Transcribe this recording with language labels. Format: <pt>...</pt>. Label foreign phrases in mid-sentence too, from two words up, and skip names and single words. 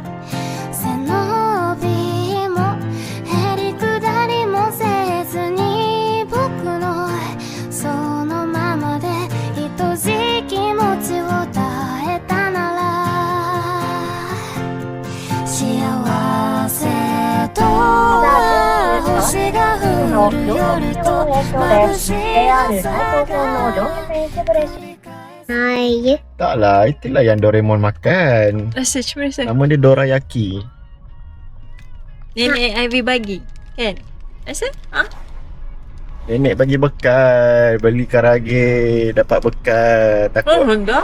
<ja>背伸びもへりくだりもせずに僕のそのままで愛しい気持ちを伝えたなら幸せとは星が降る夜と眩しい朝が</ja> <ms>Hai je. Taklah, itulah yang Doraemon makan. Rasa cuma rasa. Nama dia Dorayaki. Nenek Ivy bagi. Kan? Rasa? Ha? Nenek bagi bekal, beli karage, dapat bekal. Enggak.</ms>